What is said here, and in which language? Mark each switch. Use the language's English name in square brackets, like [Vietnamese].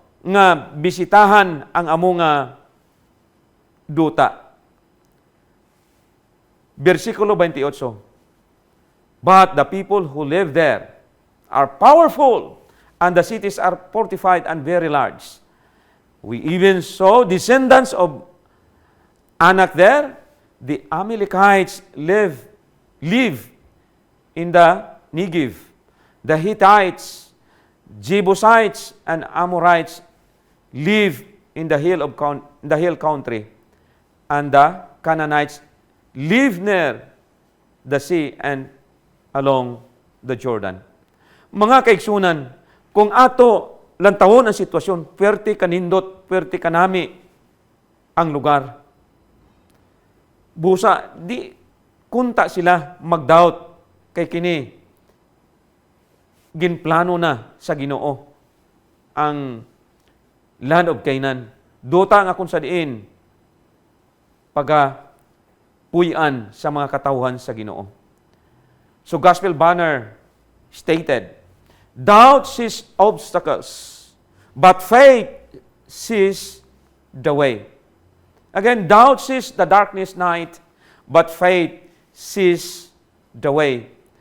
[Cebuano] Nga bisitahan ang among duta. Versikulo 28. [English] But the people who live there are powerful, and the cities are fortified and very large. We even saw descendants of Anak there. The Amalekites live in the Negev. The Hittites, Jebusites, and Amorites live in the hill country, and the Canaanites live near the sea and along the Jordan. [Cebuano] Mga kaigsunan, kung ato lantawon ang sitwasyon, pwerte kanindot, pwerte kanami ang lugar. Busa, di kunta sila mag-doubt kay kini. Ginplano na sa Ginoo ang [English] land of Canaan. [Cebuano] duta nga kung sa diin, puy-an sa mga katawhan sa Ginoo. [English] So gospel banner stated, doubt sees obstacles, but faith sees the way. Again, doubt sees the darkness night, but faith sees the way.